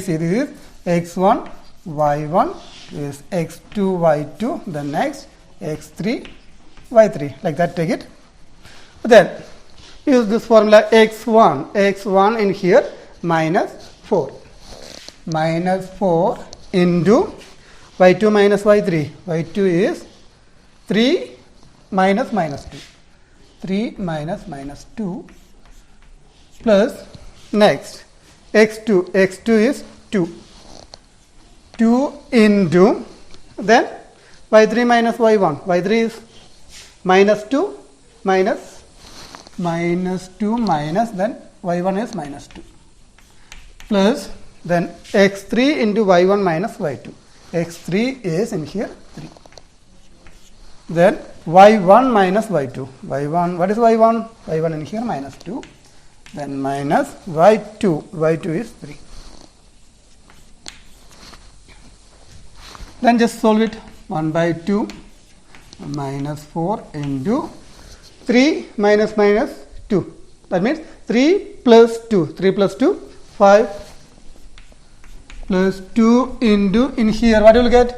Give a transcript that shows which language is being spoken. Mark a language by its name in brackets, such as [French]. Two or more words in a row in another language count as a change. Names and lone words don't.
[English] This is x1, y1, this is x2, y2, then next x3, y3. Like that, take it. Then use this formula x1 in here minus 4. Minus 4 into y2 minus y3. y2 is 3 minus minus 2. 3 minus minus 2 plus next x2. x2 is 2. 2 into then y3 minus y1. y3 is minus 2 minus minus 2 minus then y1 is minus 2 plus then x3 into y1 minus y2. x3 is in here 3. Then y1 minus y2. y1, what is y1? y1 in here minus 2. Then minus y2. y2 is 3. Then just solve it. 1 by 2 minus 4 into 3 minus minus 2. That means 3 plus 2. 3 plus 2, 5 plus 2 into, in here what you will get?